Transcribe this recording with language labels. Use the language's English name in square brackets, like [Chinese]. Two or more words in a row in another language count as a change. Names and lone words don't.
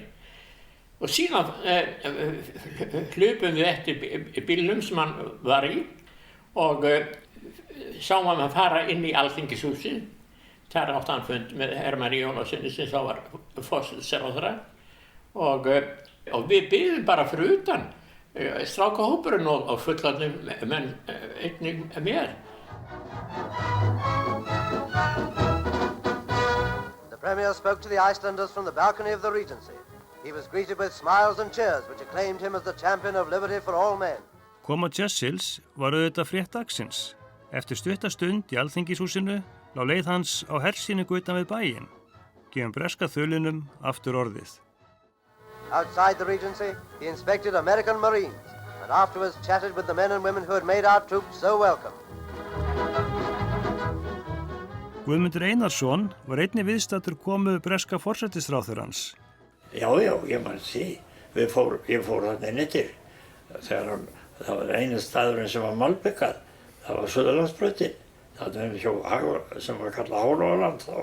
[Icelandic] Og síðan hlupum við eftir bílnum sem hann var í og sáum hann að fara inn í Alþingishúsið. Þar átti hann fund með Hermanni Jónasinni sem þá var forsætisráðherra og við biðum bara fyrir utan strákahópurinn og fullorðnir menn einnig mér. [English] The Premier spoke to the Icelanders from the balcony of the Regency. He was greeted with smiles and cheers which acclaimed him as the champion of liberty for all men. [Icelandic] Koma Churchills var auðvitað frétt dagsins. Eftir stutta stund í Alþingishúsinu lá leið hans á hersýningu utan við bæinn. Gefum breska þulinum aftur orðið. [English] Outside the Regency, he inspected American Marines and afterwards chatted with the men and women who had made our troops so welcome. [Icelandic] Guðmundur Einarsson var einnig viðstaddur komu breska forsætisráðherrans. Já, ég man því. Ég fór þarna inn eftir. Þegar það var einu staðurinn sem var malbyggað. Það var Suðurlandsbrautin. Það var sem var kallað Hálogaland þá.